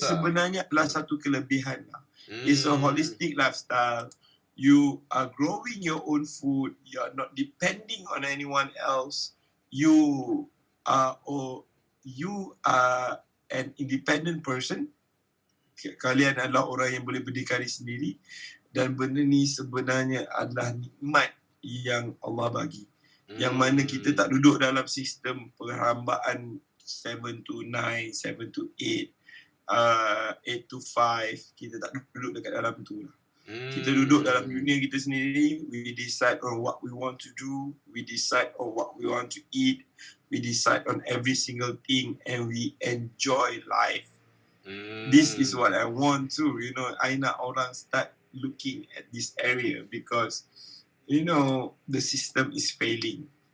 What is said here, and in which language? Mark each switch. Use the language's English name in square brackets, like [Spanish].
[Malay] sebenarnya adalah satu kelebihan lah. [English] It's a holistic lifestyle. You are growing your own food. You are not depending on anyone else. You are an independent person. [Malay] Kalian adalah orang yang boleh berdikari sendiri. Dan benda ni sebenarnya adalah nikmat yang Allah bagi. Yang mana kita tak duduk dalam sistem perhambaan 7 to 9, 7 to 8, 8 to 5. Kita tak duduk dekat dalam tu lah. Kita duduk dalam dunia kita sendiri. [English] We decide on what we want to do. We decide on what we want to eat. We decide on every single thing. And we enjoy life. This is what I want to. [Malay] I nak orang [English] start looking at this area because the system is failing.